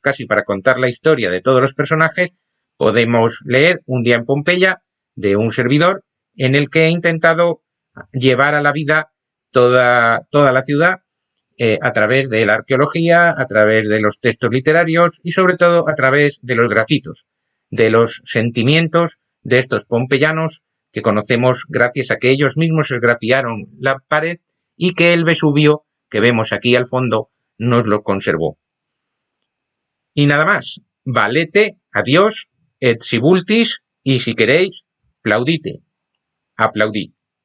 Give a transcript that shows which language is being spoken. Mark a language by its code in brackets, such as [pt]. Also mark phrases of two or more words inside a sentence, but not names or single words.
[es] casi para contar la historia de todos los personajes, podemos leer Un día en Pompeya de un servidor en el que he intentado llevar a la vida toda la ciudad a través de la arqueología, a través de los textos literarios y sobre todo a través de los grafitos, de los sentimientos de estos pompeyanos que conocemos gracias a que ellos mismos esgrafiaron la pared y que el Vesubio, que vemos aquí al fondo, nos lo conservó. Y nada más, [la] valete, adiós, et si vultis, [es] y si queréis, plaudite, aplaudid.